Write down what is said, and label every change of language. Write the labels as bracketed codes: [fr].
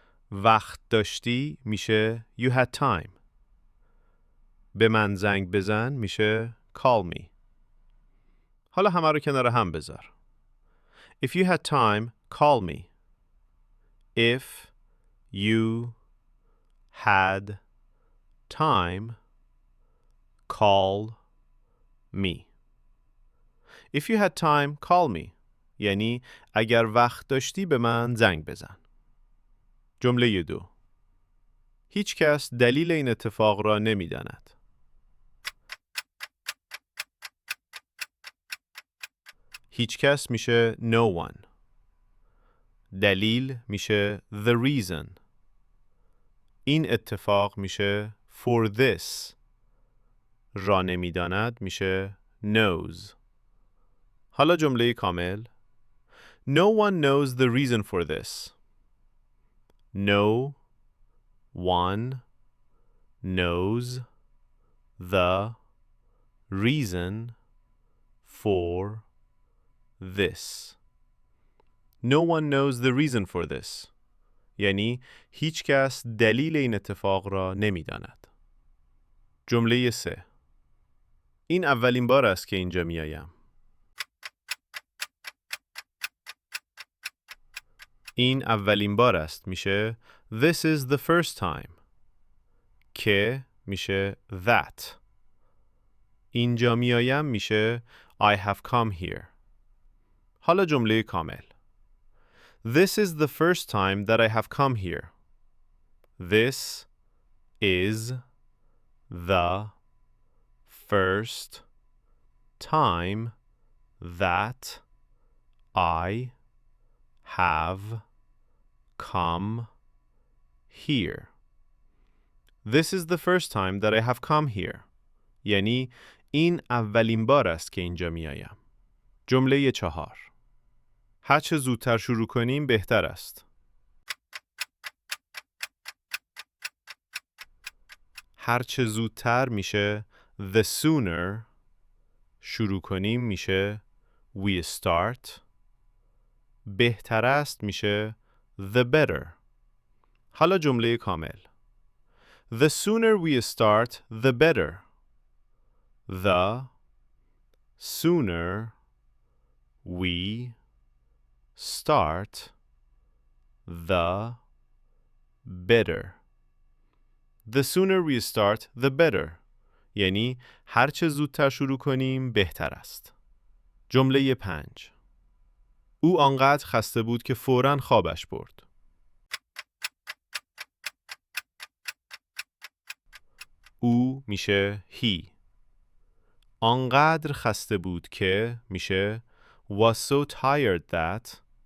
[fa] وقت داشتی میشه [en] you had time. [fa] به من زنگ بزن میشه [en] call me. [fa] حالا همه رو کنار هم بذار. [en] If you had time, call me. If you had time, call me. If you had time, call me. [fa] یعنی اگر وقت داشتی به من زنگ بزن. جمله 2. هیچ کس دلیل این اتفاق را نمی‌داند. هیچ کس میشه [en] no one. [fa] دلیل میشه [en] the reason. [fa] این اتفاق میشه [en] for this. [fa] را نمی‌داند میشه [en] knows. [fa] حالا جمله کامل. [en] No one knows the reason for this. No one knows the reason for this. No one knows the reason for this. [fa] یعنی هیچ کس دلیل این اتفاق را نمی‌داند. جمله 3. این اولین بار است که اینجا میایم. این اولین بار است میشه [en] This is the first time. [fa] که میشه that. اینجا میایم میشه [en] I have come here. [fa] حالا جمله کامل. [en] This is the first time that I have come here. This is the first time that I have come here. This is the first time that I have come here. [fa] یعنی این اولین بار است که اینجا میایم. جمله 4. هر چه زودتر شروع کنیم بهتر است. هر چه زودتر میشه [en] the sooner. [fa] شروع کنیم میشه [en] we start. [fa] بهتر است میشه [en] the better. [fa] حالا جمله کامل. [en] The sooner we start, the better. The sooner we start, the better. The sooner we start, the better. [fa] یعنی هر چه زودتر شروع کنیم بهتر است. جمله 5. او آنقدر خسته بود که فوراً خوابش برد. او میشه he. آنقدر خسته بود که میشه [en] was so tired that.